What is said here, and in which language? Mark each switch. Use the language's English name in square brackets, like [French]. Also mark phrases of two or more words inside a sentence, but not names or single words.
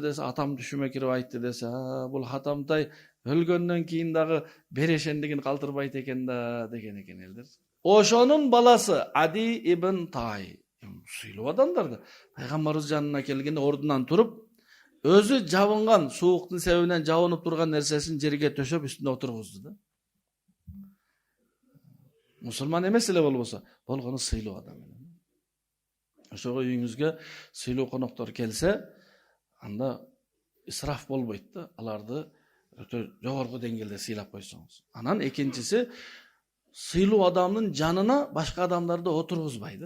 [Kyrgyz] десе, "Атам түшүмө кирип айтты" десе, бул Хатам Тай өлгөндөн кийин дагы берешендигин калтырбайт экен да деген экен элдер. Ошонун баласы Ади ибн Тай, сыйлуу адамдарды пайгамбарыбыз жанына келгенде ордунан туруп, өзү жабынган, сууктун себебинен жабынып турган нерсесин жерге төшөп үстүнө отургузду да. Musulman emes ele bolbosa, bolgonu sıylуу adam. Ошого үйүңүзгө sıylуу коноктор келсе, анда ысраф болбойт да, аларды өтө жогорку деңгээлде сыйлап койсоңуз. Анан экинчиси, sıylуу адамдын жанына башка адамдарды отургузбай да.